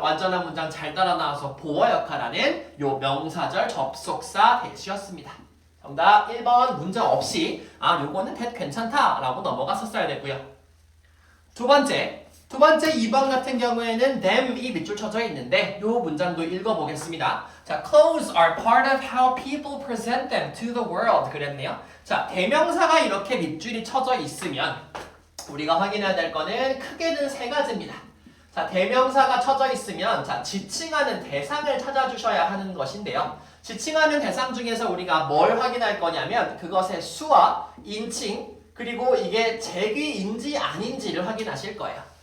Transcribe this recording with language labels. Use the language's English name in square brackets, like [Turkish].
[Korean] 완전한 문장 잘 따라 나와서 보어 역할하는 요 명사절 접속사 대시였습니다. 정답 1번 문제 없이 요거는 that 괜찮다 라고 넘어갔었어야 됐고요. 두 번째 2번 같은 경우에는 them이 밑줄 쳐져 있는데 요 문장도 읽어보겠습니다. [English] 자, clothes are part of how people present them to the world [Korean] 그랬네요. 자, 대명사가 이렇게 밑줄이 쳐져 있으면 우리가 확인해야 될 거는 크게는 세 가지입니다. 자, 대명사가 쳐져 있으면 자, 지칭하는 대상을 찾아주셔야 하는 것인데요. 지칭하는 대상 중에서 우리가 뭘 확인할 거냐면 그것의 수와 인칭 그리고 이게 재귀인지 아닌지를 확인하실 거예요.